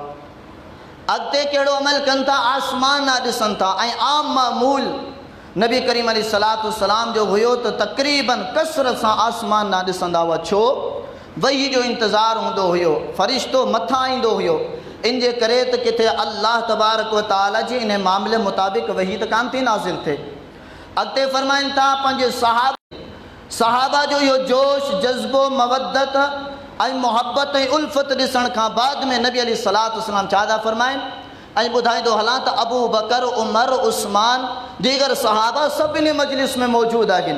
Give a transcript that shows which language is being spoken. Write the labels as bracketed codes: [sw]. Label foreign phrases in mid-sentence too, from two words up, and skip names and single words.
[sd] अॻिते कहिड़ो अमल कनि था आसमान ना ॾिसनि था ऐं आम मामूल नबी करीम [ar] عليه الصلاة والسلام [sd] जो हुयो त तक़रीबन कसरत सां आसमान ना ॾिसंदा हुआ छो वही जो इंतज़ारु हूंदो हुयो फ़रिश्तो मथां ईंदो हुयो इन जे करे त किथे [ar] الله تبارك وتعالى [sd] जी इन मामले मुताबिक़ वही त कान थी नाज़िल थिए। अॻिते फरमाइनि था पंहिंजे सहाबा जो इहो जोश जज़्बो मवदत ऐं मुहबत ऐं उल्फ़त ॾिसण खां बाद में नबी [ar] عليه الصلاة والسلام [sd] छा था फरमाइनि ऐं ॿुधाईंदो हलां त अबू बकर उमर उस्मान दीगर सहाबा सभिनी मजलिस में मौजूदु आहिनि।